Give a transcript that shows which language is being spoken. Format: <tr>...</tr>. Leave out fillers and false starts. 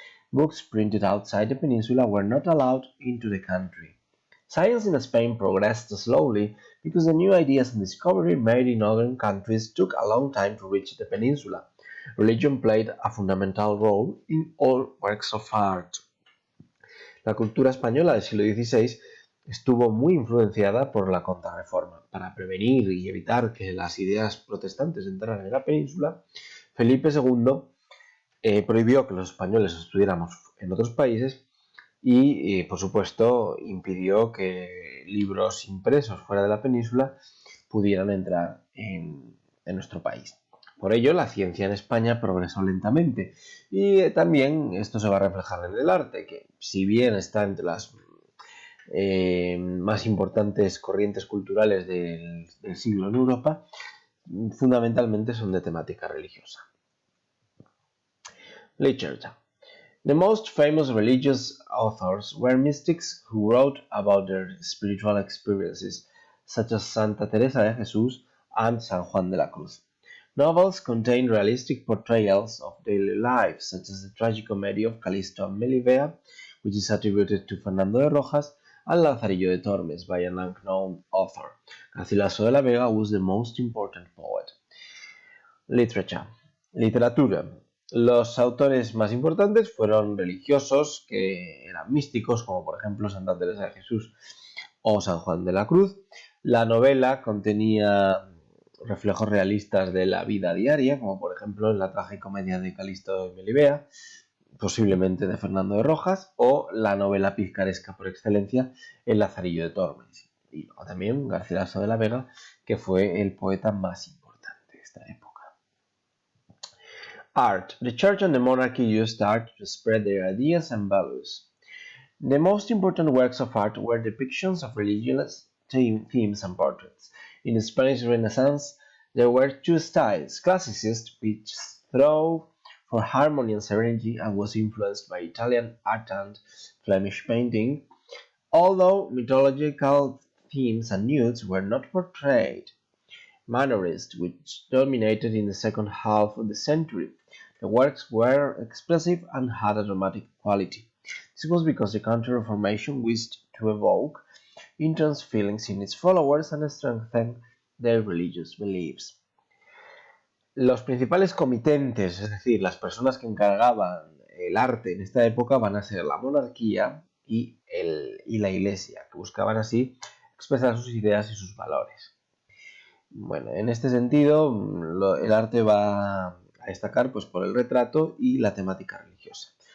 <en>Books printed outside the peninsula were not allowed into the country. Science in Spain progressed slowly because the new ideas and discovery made in other countries took a long time to reach the peninsula. Religion played a fundamental role in all works of art.</en> <es>La cultura española del siglo XVI estuvo muy influenciada por la Contrarreforma. Para prevenir y evitar que las ideas protestantes entraran en la península, Felipe II prohibió que los españoles estuviéramos en otros países y, por supuesto, impidió que libros impresos fuera de la península pudieran entrar en nuestro país. Por ello, la ciencia en España progresó lentamente y también esto se va a reflejar en el arte, que si bien está entre las más importantes corrientes culturales del siglo en Europa, fundamentalmente son de temática religiosa.</es> <en>Literature. The most famous religious authors were mystics who wrote about their spiritual experiences, such as Santa Teresa de Jesús and San Juan de la Cruz. Novels contain realistic portrayals of daily life, such as the tragicomedy of Calisto and Melibea, which is attributed to Fernando de Rojas, and Lazarillo de Tormes by an unknown author. Garcilaso de la Vega was the most important poet. Literature. Literatura.</en> <es>Los autores más importantes fueron religiosos que eran místicos, como por ejemplo Santa Teresa de Jesús o San Juan de la Cruz. La novela contenía reflejos realistas de la vida diaria, como por ejemplo en la tragicomedia de Calisto y Melibea, posiblemente de Fernando de Rojas, o la novela picaresca por excelencia, El Lazarillo de Tormes. Y luego también Garcilaso de la Vega, que fue el poeta más importante de esta época.</es> <en>Art. The church and the monarchy used art to spread their ideas and values. The most important works of art were depictions of religious themes and portraits. In the Spanish Renaissance, there were two styles: classicist, which strove for harmony and serenity and was influenced by Italian art and Flemish painting, although mythological themes and nudes were not portrayed. Mannerist, which dominated in the second half of the century. The works were expressive and had a dramatic quality. This was because the Counter-Reformation wished to evoke intense feelings in its followers and strengthen their religious beliefs.</en> <es>Los principales comitentes, es decir, las personas que encargaban el arte en esta época, van a ser la monarquía y la iglesia, que buscaban así expresar sus ideas y sus valores. Bueno, en este sentido, el arte va a destacar pues, por el retrato y la temática religiosa.</es>